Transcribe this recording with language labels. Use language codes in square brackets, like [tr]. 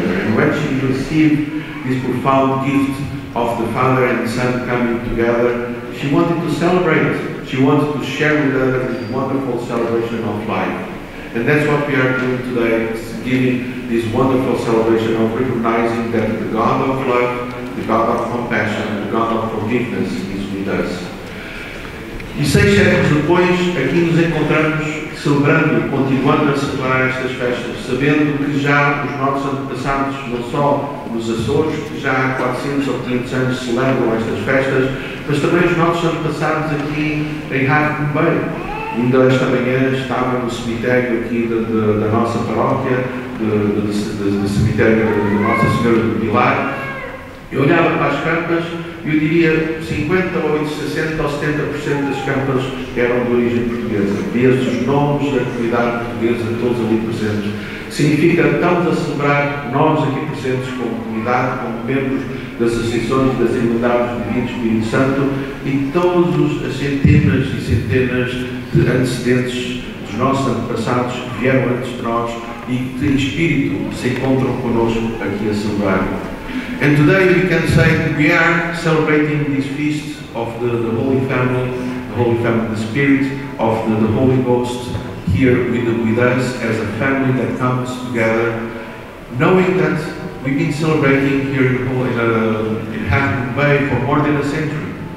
[en] And when she received this profound gift of the Father and the Son coming together, she wanted to celebrate. She wanted to share with others this wonderful celebration of life. And that's what we are doing today, giving this wonderful celebration of recognizing that the God of love, the God of compassion, the God of forgiveness is with us. [pt] E 6 séculos depois, aqui nos encontramos celebrando, continuando a celebrar estas festas, sabendo que já os nossos antepassados, não só nos Açores, que já há 400 ou 500 anos celebram estas festas, mas também os nossos antepassados aqui em Rádio Bombeiro. Ainda esta manhã estava no cemitério aqui da nossa paróquia, do cemitério de Nossa Senhora do Pilar. Eu olhava para as campas e eu diria 50 ou 60 ou 70% das campas eram de origem portuguesa. Via-se os nomes da comunidade portuguesa, todos ali presentes. Significa que estamos a celebrar, nós aqui presentes como comunidade, como membros das associações das Irmandades do Divino Espírito Santo, e todas as centenas e centenas de antecedentes dos nossos antepassados que vieram antes de nós e que em espírito se encontram connosco aqui a celebrar. [en] And today we can say we are celebrating this feast of the Holy Family, the Spirit of the Holy Ghost here with us as a family that comes together, knowing that we've been celebrating here in Half Bay for more than a century.